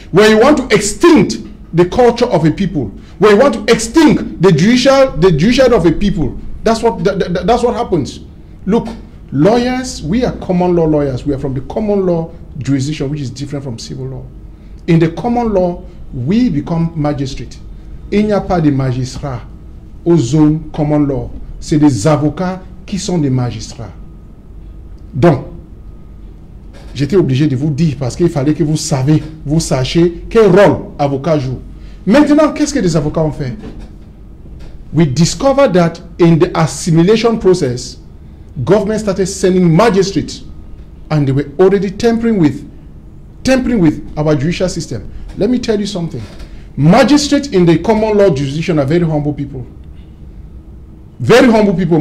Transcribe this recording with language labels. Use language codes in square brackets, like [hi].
[en] When you want to extinct the culture of a people, when you want to extinct the judicial of a people, that's what happens. Look, lawyers, we are common law lawyers. We are from the common law jurisdiction, which is different from civil law. In the common law, we become magistrate. [fr] Il n'y a pas de magistrats aux zones common law. C'est des avocats qui sont des magistrats. Donc, j'étais obligé de vous dire parce qu'il fallait que vous sachiez quel rôle avocat joue. Maintenant, qu'est-ce que les avocats ont fait? [en] We discovered that in the assimilation process, government started sending magistrates and they were already tampering with our judicial system. Let me tell you something. Magistrates in the common law jurisdiction are very humble people. Very humble people.